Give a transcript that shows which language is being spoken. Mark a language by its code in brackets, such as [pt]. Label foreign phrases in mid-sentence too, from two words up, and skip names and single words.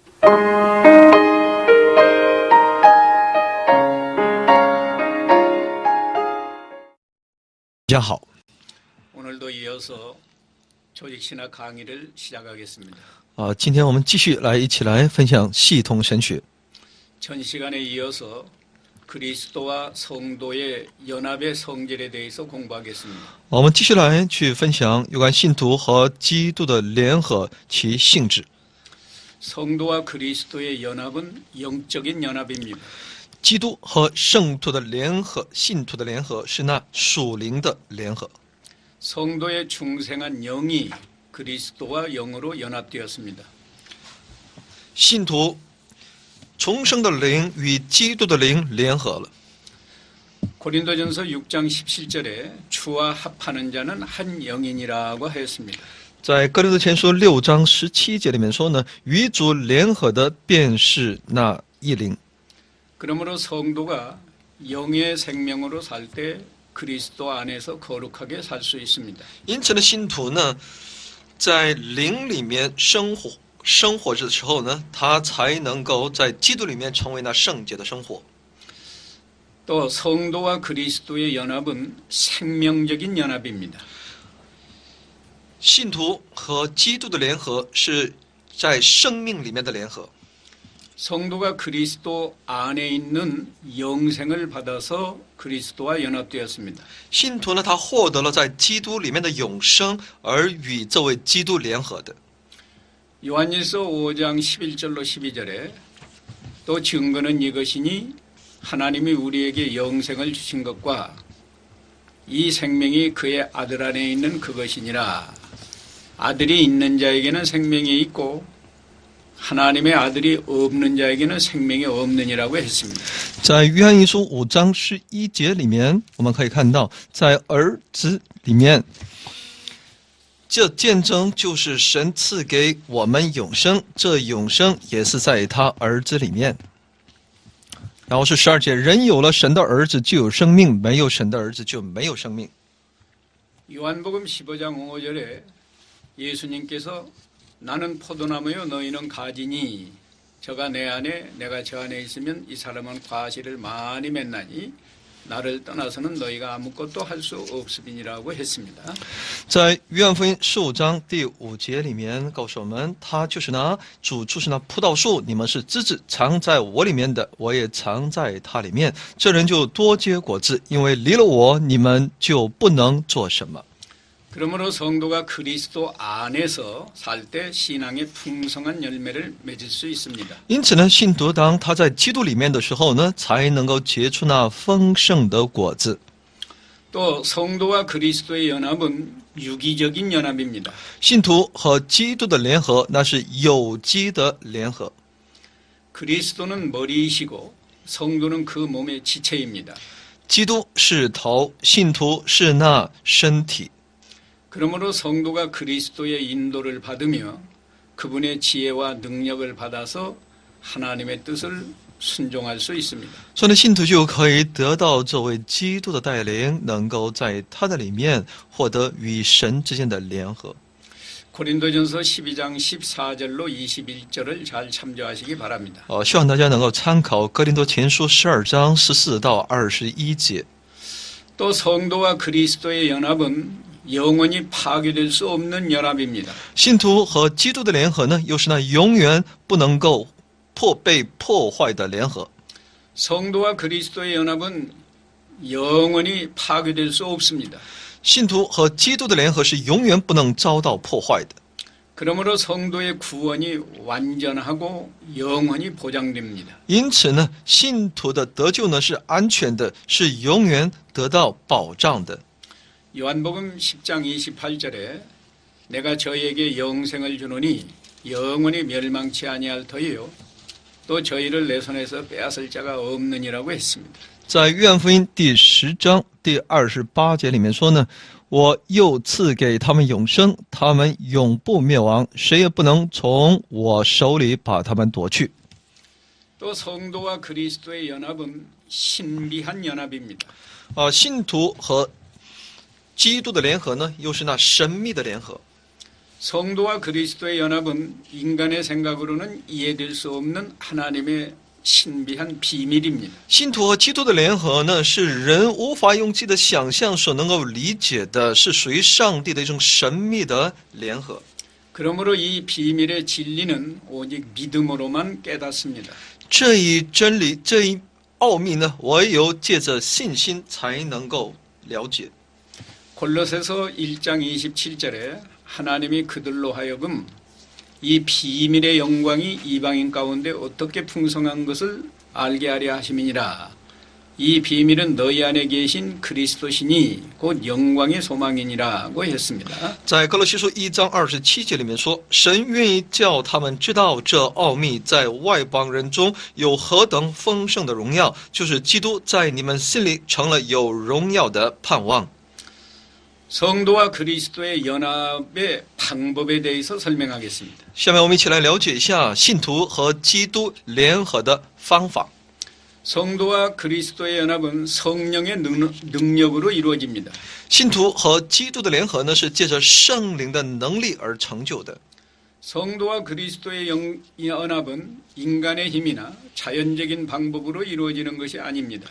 [zh] 大家好， [ko] 오늘도 이어서 조직신학 강의를 시작하겠습니다. [zh] 今天我们继续一起来分享系统神学。 [ko] 전 시간에 이어서 그리스도와 성도의 연합의 성질에 대해서 공부하겠습니다. [zh] 我们继续去分享有关信徒和基督的联合其性质。 [ko] 성도와 그리스도의 연합은 영적인 연합입니다. [zh] 基督和圣徒的联合，信徒的联合是那属灵的联合。 [ko] 성도의 중생한 영이 그리스도와 영으로 연합되었습니다. [zh] 信徒重生的灵与基督的灵联合了。 [ko] 고린도전서 6장 17절에 주와 합하는 자는 한 영이니라고 하였습니다. [zh] 在哥林多前书6章17节里面说呢，与主联合的便是那一灵。 [ko] 그러므로 성도가 영의 생명으로 살 때 그리스도 안에서 거룩하게 살 수 있습니다. [zh] 因此呢，信徒呢，在灵里面生活的时候呢，他才能够在基督里面成为那圣洁的生活。 [ko] 또 성도와 그리스도의 연합은 생명적인 연합입니다. [zh] 信徒和基督的联合是在生命里面的联合。 [ko] 성도가 그리스도 안에 있는 영생을 받아서 그리스도와 연합되었습니다. [zh] 信徒呢，他获得了在基督里面的永生，而与这位基督联合的。 [ko] 요한일서 5장 11절로 12절에 또 증거는 이것이니 하나님이 우리에게 영생을 주신 것과 이 생명이 그의 아들 안에 있는 그것이니라. 아들이 있는 자에게는 생명이 있고 하나님의 아들이 없는 자에게는 생명이 없느니라고 했습니다. [zh] 在约翰一书5章11节里面，我们可以看到，在儿子里面，这见证就是神赐给我们永生，这永生也是在他儿子里面。然后是12节，人有了神的儿子就有生命，没有神的儿子就没有生命。 [ko] 요한복음 15장 5절에 예수님께서 나는 포도나무요 너희는 가지니 저가 내 안에 내가 저 안에 있으면 이 사람은 과실을 많이 맺나니 나를 떠나서는 너희가 아무것도 할 수 없음이니라고 했습니다. [zh] 在约翰福音15章第5节里面告诉我们，他就是那主就是那葡萄树，你们是枝子，藏在我里面的，我也藏在他里面。这人就多结果子，因为离了我，你们就不能做什么。 [ko] 그러므로 성도가 그리스도 안에서 살 때 신앙의 풍성한 열매를 맺을 수 있습니다. [zh] 因此呢，信徒当他在基督里面的时候呢，才能够结出那丰盛的果子。 [ko] 또 성도와 그리스도의 연합은 유기적인 연합입니다. [zh] 信徒和基督的联合，那是有机的联合。 [ko] 그리스도는 머리이시고 성도는 그 몸의 지체입니다. [zh] 基督是头，信徒是那身体。 [ko] 그러므로 성도가 그리스도의 인도를 받으며 그분의 지혜와 능력을 받아서 하나님의 뜻을 순종할 수 있습니다. [zh] 所以呢，信徒就可以得到这位基督的带领，能够在他的里面获得与神之间的联合。 [ko] 고린도전서 12장 14절로 21절을 잘 참조하시기 바랍니다. [zh] 希望大家能够参考哥林多前书12章14到21节。 [ko] 또 성도와 그리스도의 연합은 영원히 파괴될 수 없는 연합입니다. [zh] 信徒和基督的联合呢，又是那永远不能够被破坏的联合。 [ko] 성도와 그리스도의 연합은 영원히 파괴될 수 없습니다. [zh] 信徒和基督的联合是永远不能遭到破坏的。 [ko] 그러므로 성도의 구원이 완전하고 영원히 보장됩니다. [zh] 因此呢，信徒的得救呢是安全的，是永远得到保障的。 [ko] 요한복음 10장 28절에 내가 저희에게 영생을 주노니 영원히 멸망치 아니할 터이요 또 저희를 내 손에서 빼앗을 자가 없느니라고 했습니다. [zh] 在约翰福音第10章第28节里面说呢，我又赐给他们永生，他们永不灭亡，谁也不能从我手里把他们夺去。 [ko] 또 성도와 그리스도의 연합은 신비한 연합입니다. [zh] 信徒和基督的联合呢，又是那神秘的联合。 [ko] 성도와 그리스도의 연합은 인간의 생각으로는 이해될 수 없는 하나님의 신비한 비밀입니다. [zh] 信徒和基督的联合呢，是人无法用自己的想象所能够理解的，是属于上帝的一种神秘的联合。 [ko] 그러므로 이 비밀의 진리는 오직 믿음으로만 깨닫습니다. [zh] 这一真理，这一奥秘呢，唯有借着信心才能够了解。 [ko] 골로새서 1장 27절에 하나님이 그들로 하여금 이 비밀의 영광이 이방인 가운데 어떻게 풍성한 것을 알게 하려 하심이니라. 이 비밀은 너희 안에 계신 그리스도시니 곧 영광의 소망이니라고 했습니다. [zh] 在哥罗西书1章27节里面说，神愿意叫他们知道这奥秘在外邦人中有何等丰盛的荣耀，就是基督在你们心里成了有荣耀的盼望。 [ko] 성도와 그리스도의 연합의 방법에 대해서 설명하겠습니다. [zh] 下面我们一起来了解一下信徒和基督联合的方法。 [ko] 성도와 그리스도의 연합은 성령의 능력으로 이루어집니다. [zh] 信徒和基督的联合呢，是借着圣灵的能力而成就的。 [ko] 성도와 그리스도의 연합은 인간의 힘이나 자연적인 방법으로 이루어지는 것이 아닙니다.